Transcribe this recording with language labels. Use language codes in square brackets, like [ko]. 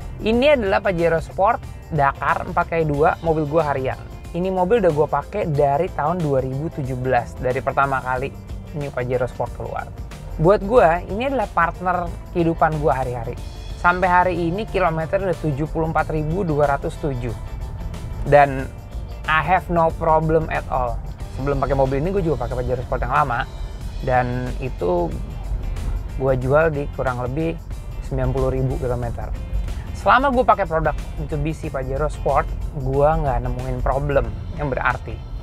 [id] Ini adalah Pajero Sport Dakar 4x2 mobil gua harian. Ini mobil udah gua pakai dari tahun 2017, dari pertama kali ini Pajero Sport keluar. Buat gua ini adalah partner kehidupan gua hari-hari. Sampai hari ini kilometer udah 74.207. Dan [en] I have no problem at all. [id] Sebelum pakai mobil ini gue juga pakai Pajero Sport yang lama, dan itu gue jual di kurang lebih 90.000 km. Selama gue pakai produk Mitsubishi Pajero Sport, gue nggak nemuin problem yang berarti.